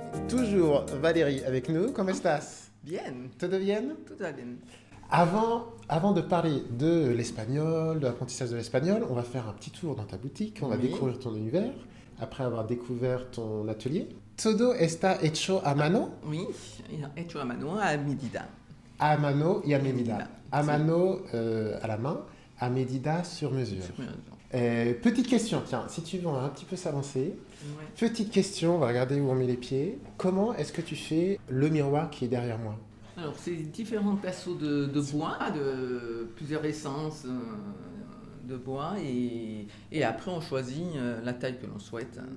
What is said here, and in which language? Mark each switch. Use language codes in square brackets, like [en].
[fr] Toujours Valérie avec nous. [es] ¿Cómo estás? Bien, ¿Todo bien? [fr] tout va bien. Avant de parler de l'espagnol, de l'apprentissage de l'espagnol, on va faire un petit tour dans ta boutique, on va Oui. découvrir ton univers, après avoir découvert ton atelier. [es] Todo está hecho a mano, Oui, hecho a mano, a medida. a mano y a medida. medida, A sí. mano [fr] à la main, [es] a medida [fr] sur mesure. Petite question, tiens, si tu veux, on va un petit peu s'avancer. Ouais. Petite question, on va regarder où on met les pieds. Comment est-ce que tu fais le miroir qui est derrière moi? Alors, c'est différents pinceaux de bois, de plusieurs essences de bois, et après, on choisit la taille que l'on souhaite.